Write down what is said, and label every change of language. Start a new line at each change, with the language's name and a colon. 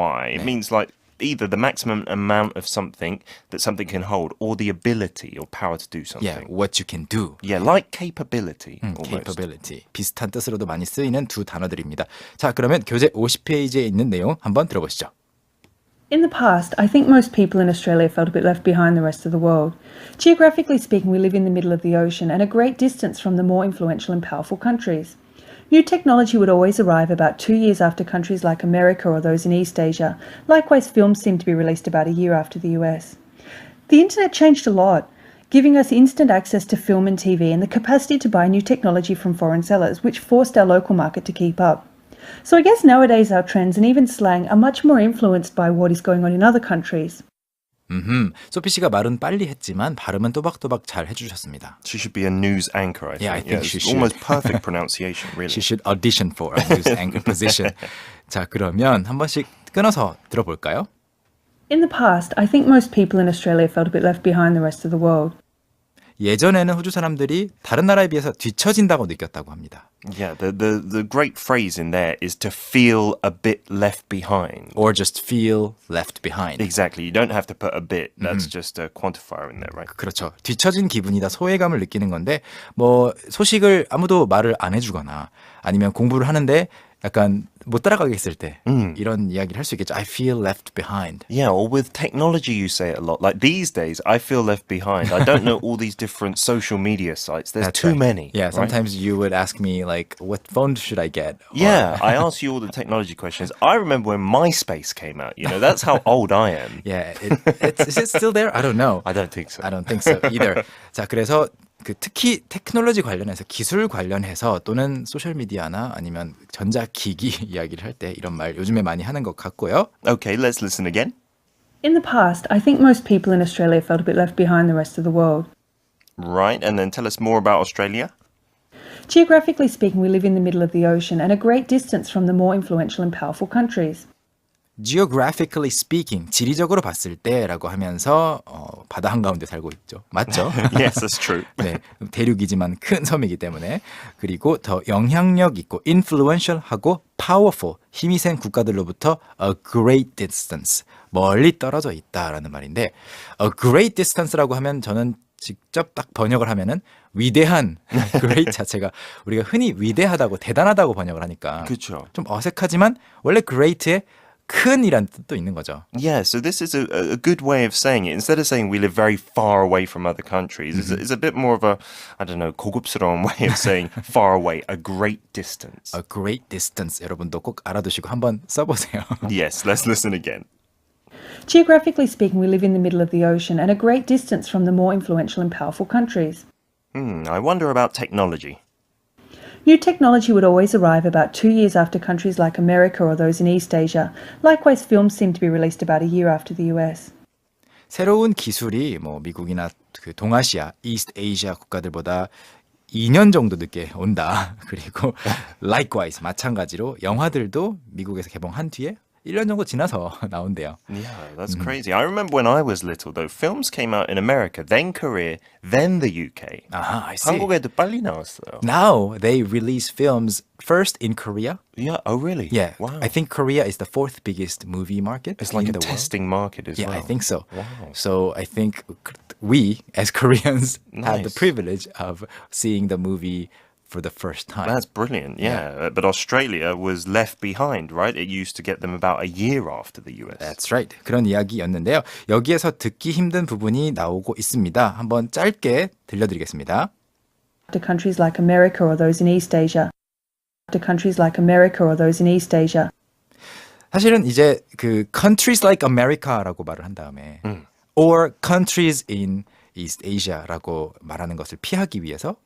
English: It means like either the maximum amount of something that something can hold or the ability or power to do something. Yeah, what you can do. Yeah, like capability. Almost. capability.
Korean: 비슷한 뜻으로도 많이 쓰이는 두 단어들입니다. 자, 그러면 교재 50페이지에 있는 내용 한번 들어보시죠.
English: In the past, I think most people in Australia felt a bit left behind the rest of the world. Geographically speaking, we live in the middle of the ocean and a great distance from the more influential and powerful countries. New technology would always arrive about 2 years after countries like America or those in East Asia. Likewise, films seem to be released about a year after the US. The internet changed a lot, giving us instant access to film and TV and the capacity to buy new technology from foreign sellers, which forced our local market to keep up. So I guess nowadays our trends and even slang are much more influenced by what is going on in other countries.
Korean: 소피 씨가 말은 빨리 했지만 발음은 또박또박 잘 해주셨습니다.
English: She should be a news anchor, I think. Yeah, I think she it's should. almost perfect pronunciation, really. She should audition for a news anchor position.
Korean: 자, 그러면 한 번씩 끊어서 들어볼까요?
English: In the past, I think most people in Australia felt a bit left behind the rest of the world.
Korean: 예전에는 호주 사람들이 다른 나라에 비해서 뒤처진다고 느꼈다고 합니다.
English: Yeah, the great phrase in there is to feel a bit left behind. Or just feel left behind. Exactly. You don't have to put a bit. That's just a quantifier in there, right?
Korean: 그렇죠. 뒤처진 기분이다, 소외감을 느끼는 건데 뭐 소식을 아무도 말을 안 해주거나 아니면 공부를 하는데 약간 못 따라가겠을 때 이런 이야기를 할 수 있겠죠.
English: I feel left behind. Yeah, or with technology you say it a lot. Like these days, I feel left behind. I don't know all these different social media sites. There's That's too right. many. Yeah, right? sometimes you would ask me like, what phone should I get? Yeah, I ask you all the technology questions. I remember when MySpace came out. You know, that's how old I am. Yeah, is it still there? I don't know. I don't think so. I don't think so either.
Korean: 자, 그래서 그 특히 테크놀로지 관련해서 기술 관련해서 또는 소셜 미디어나 아니면 전자기기 이야기를 할 때 이런 말 요즘에 많이 하는 것 같고요.
English: Okay, let's listen again. In the past, I think most people in Australia felt a bit left behind the rest of the world. Right, and then tell us more about Australia. Geographically speaking, we live in the middle of the ocean and a great distance from the more influential and powerful countries.
Korean: Geographically speaking, 지리적으로 봤을 때라고 하면서 바다 한가운데 살고 있죠. 맞죠?
English: Yes, that's true.
Korean: 네, 대륙이지만 큰 섬이기 때문에 그리고 더 영향력 있고 influential하고 powerful, 힘이 센 국가들로부터 a great distance, 멀리 떨어져 있다라는 말인데 a great distance라고 하면 저는 직접 딱 번역을 하면은 위대한 great 자체가 우리가 흔히 위대하다고 대단하다고 번역을 하니까 그렇죠. 좀 어색하지만 원래 great의 큰이란 뜻도 있는 거죠.
English: Yeah, so this is a good way of saying it. Instead of saying we live very far away from other countries, it's a bit more of a, I don't know, 고급스러운 way of saying far away, a great distance.
Korean: A great distance 여러분도 꼭 알아두시고 한번 써보세요.
English: Yes, let's listen again. Geographically speaking, we live in the middle of the ocean and a great distance from the more influential and powerful countries. I wonder about technology. New technology would always arrive about 2 years after countries like America or those in East Asia. Likewise, films seem to be released about a year after the US.
Korean: 새로운 기술이 뭐 미국이나 그 동아시아, 이스트 아시아 국가들보다 2년 정도 늦게 온다. 그리고 likewise 마찬가지로 영화들도 미국에서 개봉한 뒤에 1년 정도 지나서 나온대요.
English: Yeah, that's crazy. I remember when I was little, though, films came out in America, then Korea, then the UK. 아하, I see.
Korean: 한국에도 빨리 나왔어요.
English: Now they release films first in Korea. Yeah, oh really? Yeah, Wow. I think Korea is the fourth biggest movie market. It's like in a the world. testing market as Yeah, well. I think so. Wow. So I think we, as Koreans, have the privilege of seeing the movie for the first time. That's brilliant, yeah. But Australia was left behind, right? It used to get them about a year after the US. That's right.
Korean: 그런 이야기였는데요. 여기에서 듣기 힘든 부분이 나오고 있습니다. 한번 짧게 들려드리겠습니다.
English: To countries like America or those in East Asia. To countries like America or those in East Asia.
Korean: 사실은 이제 그 countries like America라고 말을 한 다음에 or countries in East Asia라고 말하는 것을 피하기 위해서